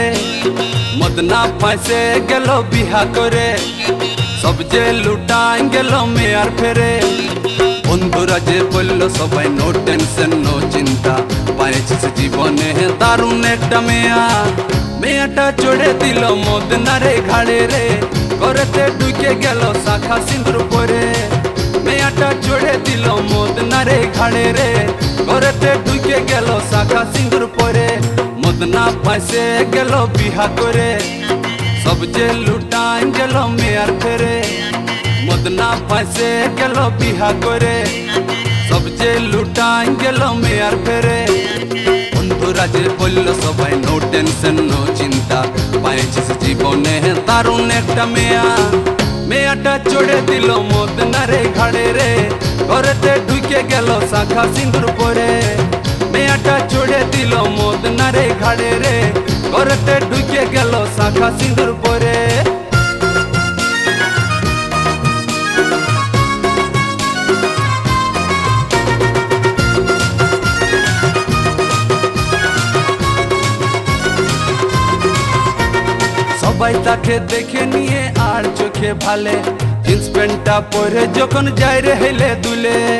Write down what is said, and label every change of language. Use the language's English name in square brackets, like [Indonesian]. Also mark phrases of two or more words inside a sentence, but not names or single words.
[Bangla] মদনা ফাঁসে গেলো বিহা করে সব যে লুটায়ে গেলো মেয়ার ফেরে। বন্ধুরা যে বললো সবাই [English] no tension [Bangla] নো চিন্তা পাইছিস জীবনে দারুণ একটা মেয়া। মেয়াটা চড়ে দিল মদনা রে ঘাড়ে রে করতে ঢুকে গেলো শাখা সিঁদুর পরে। মেয়াটা চড়ে দিল মদনা রে ঘাড়ে রে করতে ঢুকে গেলো শাখা সিঁদুর পরে। মদনা ফাঁসে গেলো বিহা করে সব যে লুটায়ে গেলো মেয়ার ফেরে। মদনা ফাঁসে গেলো বিহা করে সব যে লুটায়ে গেলো মেয়ার ফেরে। বন্ধুরা যে বললো সবাই [English] no tension [Bangla] নো চিন্তা পাইছিস জীবনে দারুণ একটা মেয়া। মেয়াটা চড়ে দিল মদনা রে ঘাড়ে রে করতে ঢুকে গেলো শাখা সিঁদুর পরে। মেয়াটা চড়ে দিল মদনা রে ঘাড়ে রে করতে ঢুকে গেলো শাখা সিঁদুর পরে। সবাই তাকে দেখে নিয়ে আর চোখে ভালে জিন্স প্যান্টটা পরে যখন যায় রে হেলে দুলে।